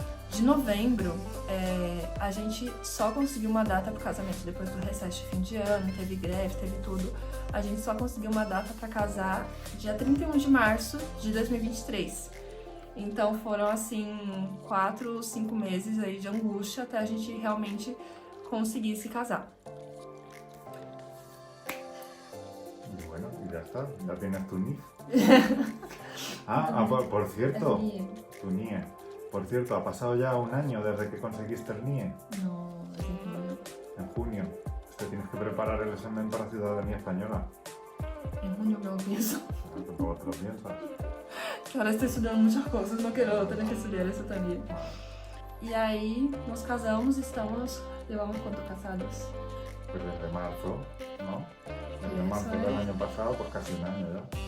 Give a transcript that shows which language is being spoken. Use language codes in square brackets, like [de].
[pt] De novembro, a gente só conseguiu uma data pro casamento depois do recesso de fim de ano, teve greve, teve tudo. A gente só conseguiu uma data pra casar dia 31 de março de 2023. Então foram assim 4, 5 meses aí de angústia até a gente realmente conseguir se casar. [es] Y bueno, y ya está, ya tienes tu NIE. Por cierto, tu NIE. Por cierto, ha pasado ya un año desde que conseguiste el NIE. No, es en junio. En junio. Te tienes que preparar el examen para ciudadanía española. En junio me lo pienso. Tampoco te lo piensas. Que ahora estoy estudiando muchas cosas, no quiero tener que estudiar eso también. [pt] E aí, [es] nos casamos, llevamos quanto casados? Pues desde marzo, ¿no? Desde Eso marzo del año pasado, pues casi un año ya.